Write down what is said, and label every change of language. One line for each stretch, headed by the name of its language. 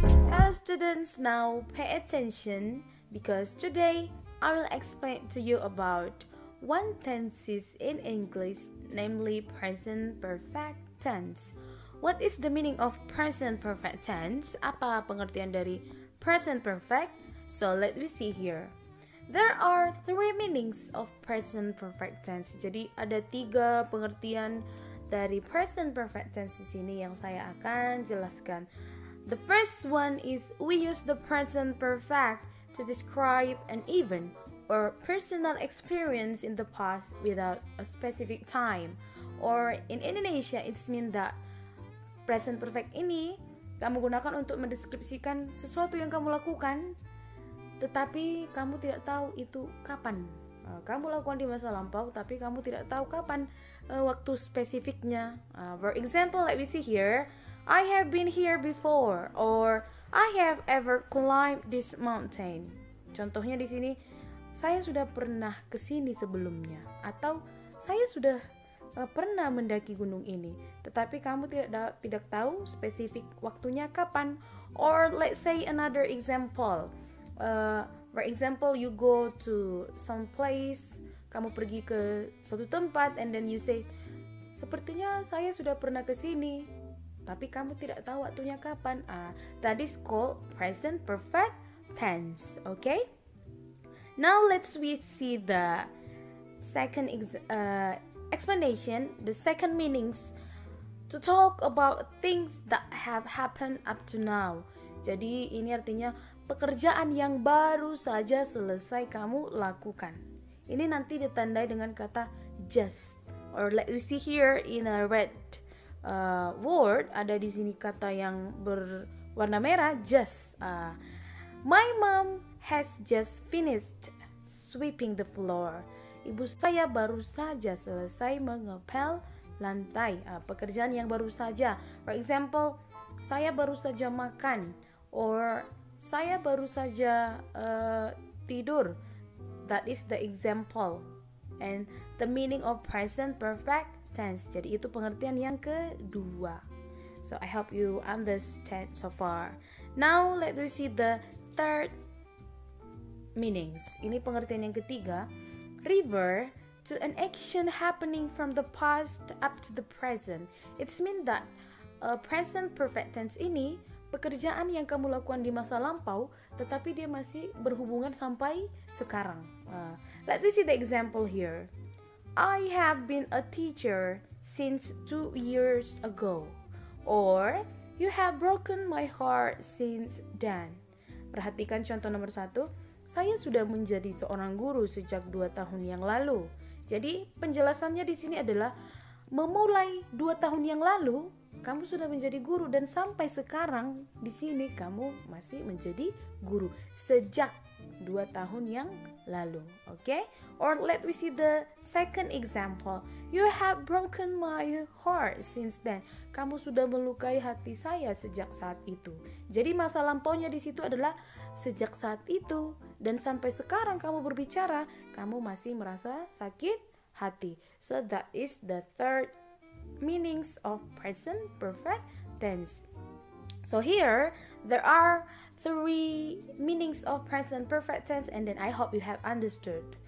English: Hello students, now pay attention because today I will explain to you about one tenses in English, namely present perfect tense. What is the meaning of present perfect tense?
Indonesian: Apa pengertian dari present perfect?
English: So let me see here. There are three meanings of present perfect tense.
Indonesian: Jadi ada 3 pengertian dari present perfect tense di sini yang saya akan jelaskan.
English: The first one is we use the present perfect to describe an event or personal experience in the past without a specific time. Or in Indonesia, it's mean that
Indonesian: present perfect ini kamu gunakan untuk mendeskripsikan sesuatu yang kamu lakukan, tetapi kamu tidak tahu itu kapan. Kamu lakukan di masa lampau, tapi kamu tidak tahu kapan waktu spesifiknya.
English: For example, let me see here. I have been here before, or I have ever climbed this mountain.
Indonesian: Contohnya di sini, saya sudah pernah ke sini sebelumnya, atau saya sudah pernah mendaki gunung ini, tetapi kamu tidak tahu spesifik waktunya kapan.
English: Or let's say another example. For example, you go to some place,
Indonesian: kamu pergi ke suatu tempat,
English: and then you say,
Indonesian: sepertinya saya sudah pernah ke sini, tapi kamu tidak tahu waktunya kapan.
English: That is called present perfect tense. Okay? Now let's see the second explanation, the second meanings, to talk about things that have happened up to now.
Indonesian: Jadi ini artinya pekerjaan yang baru saja selesai kamu lakukan. Ini nanti ditandai dengan kata just.
English: Or let me see here in a red word,
Indonesian: ada di sini kata yang berwarna merah,
English: just. My mom has just finished sweeping the floor.
Indonesian: Ibu saya baru saja selesai mengepel lantai. Pekerjaan yang baru saja.
English: For example,
Indonesian: saya baru saja makan, or saya baru saja tidur.
English: That is the example. And the meaning of present perfect tense.
Indonesian: Jadi itu pengertian yang kedua.
English: So I hope you understand so far. Now let me see the third meanings.
Indonesian: Ini pengertian yang ketiga.
English: Refer to an action happening from the past up to the present. It's mean that
Indonesian: present perfect tense ini pekerjaan yang kamu lakukan di masa lampau, tetapi dia masih berhubungan sampai sekarang.
English: Let me see the example here. I have been a teacher since 2 years ago. Or you have broken my heart since then.
Indonesian: Perhatikan contoh nomor 1. Saya sudah menjadi seorang guru sejak 2 tahun yang lalu. Jadi penjelasannya di sini adalah memulai 2 tahun yang lalu kamu sudah menjadi guru, dan sampai sekarang di sini kamu masih menjadi guru sejak 2 tahun yang lalu.
English: Okay? Or let me see the second example. You have broken my heart since then.
Indonesian: Kamu sudah melukai hati saya sejak saat itu. Jadi masa lampaunya di situ adalah sejak saat itu, dan sampai sekarang kamu berbicara, kamu masih merasa sakit hati.
English: So that is the third meanings of present perfect tense. So here there are 3 meanings of present perfect tense, and then I hope you have understood.